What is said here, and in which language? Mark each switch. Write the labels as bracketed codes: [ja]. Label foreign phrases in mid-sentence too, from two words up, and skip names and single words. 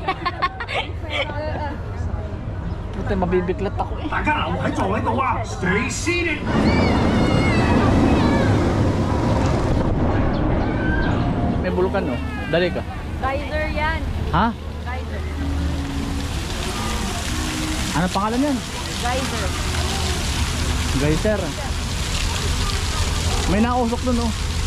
[tl] Puti, mabibiklat ako eh. [yue] 大家留喺座位度啊 ！ [en] Stay seated。 [tl] May bulukan no? Dali ka. Geyser yan. Ha? Geyser. Ano pangalan yan? Geyser. Geyser. May nausok dun oh.